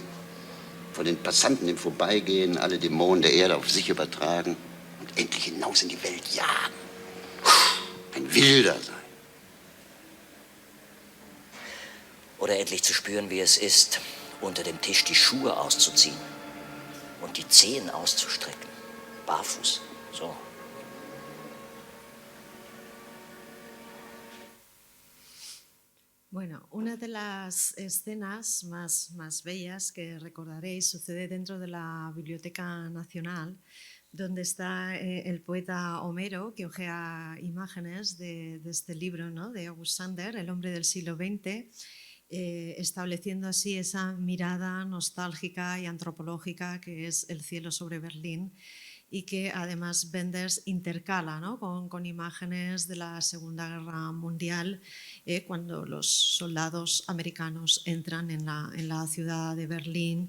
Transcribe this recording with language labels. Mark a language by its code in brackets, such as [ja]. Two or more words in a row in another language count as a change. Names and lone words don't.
[de] Von den Passanten im Vorbeigehen, alle Dämonen der Erde auf sich übertragen und endlich hinaus in die Welt jagen. Ein Wilder sein. Oder endlich zu spüren, wie es ist, unter dem Tisch die Schuhe auszuziehen und die Zehen auszustrecken. Barfuß, so. [es] Bueno, una de las escenas más bellas que recordaréis sucede dentro de la Biblioteca Nacional, donde está el poeta Homero, que ojea imágenes de este libro, ¿no?, de August Sander, El hombre del siglo XX, estableciendo así esa mirada nostálgica y antropológica que es El cielo sobre Berlín, y que además Wenders intercala, ¿no?, con imágenes de la Segunda Guerra Mundial, cuando los soldados americanos entran en la ciudad de Berlín.